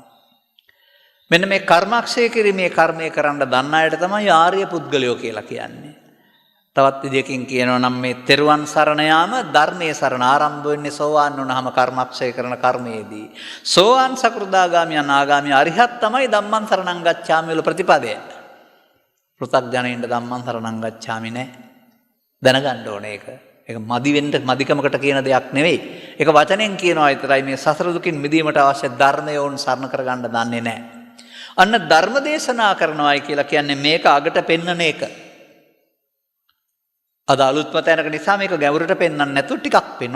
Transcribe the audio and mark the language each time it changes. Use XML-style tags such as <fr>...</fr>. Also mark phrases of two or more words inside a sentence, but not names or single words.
<si>මෙන්න මේ කර්මක්ෂය කිරීමේ කර්මය කරන්න දන්න අයට තමයි ආර්ය පුද්ගලයෝ කියලා කියන්නේ. තවත් විදියකින් කියනවා නම් මේ තෙරුවන් සරණ යාම ධර්මයේ සරණ ආරම්භ වෙන්නේ සෝවාන් වුණාම කර්මක්ෂය කරන කර්මයේදී. සෝවාන් සකෘදාගාමී අනාගාමී අරිහත් තමයි</si> <pi>ධම්මං සරණං ගච්ඡාමි</pi> <si>වල ප්‍රතිපදය. පෘථග්ජනයින්ට</si> <pi>ධම්මං සරණං ගච්ඡාමි</pi> <si>නෑ. දැනගන්න ඕනේ ඒක. ඒක මදි වෙන්න මදිකමකට කියන දෙයක් නෙවෙයි. ඒක වචනෙන් කියනවා විතරයි. මේ සසර දුකින් මිදීමට අවශ්‍ය ධර්මය වුන් සරණ කරගන්න දන්නේ නැහැ. අන්න ධර්ම දේශනා කරනවායි කියලා කියන්නේ මේක අගට පෙන්වන එක. අද අලුත් පතනක නිසා මේක ගැඹුරට පෙන්වන්න නැතුව ටිකක් පෙන්වනවා.</si>